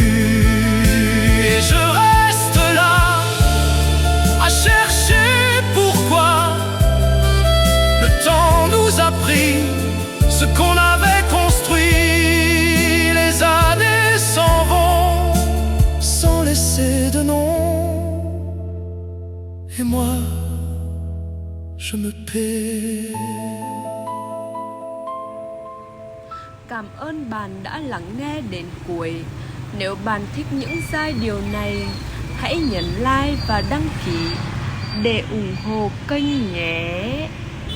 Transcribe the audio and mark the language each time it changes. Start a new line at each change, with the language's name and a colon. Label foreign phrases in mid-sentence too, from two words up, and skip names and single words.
French: Et je reste là à chercher pourquoi le temps nous a pris ce qu'on avait construit. Les années s'en vont sans laisser de nom, et moi je me perds.
Vietnamese: Cảm ơn bạn đã lắng nghe đến cuối. Nếu bạn thích những giai điệu này, hãy nhấn like và đăng ký để ủng hộ kênh nhé.